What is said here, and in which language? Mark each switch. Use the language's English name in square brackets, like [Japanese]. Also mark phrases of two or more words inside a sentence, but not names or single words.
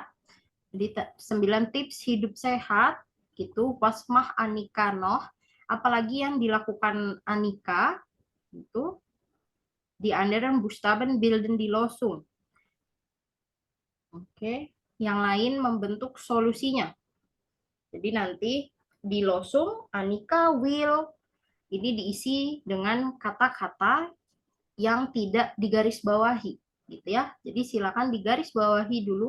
[Indonesian] Jadi 9 tips hidup sehat gitu, [German] was macht Annika noch, [Indonesian] apalagi yang dilakukan Annika gitu. [German] Die anderen Buchstaben bilden die Losung. [Indonesian] Oke, yang lain membentuk solusinya. Jadi nanti di losung Anika will ini diisi dengan kata-kata yang tidak digarisbawahi, gitu ya. Jadi silakan digarisbawahi dulu.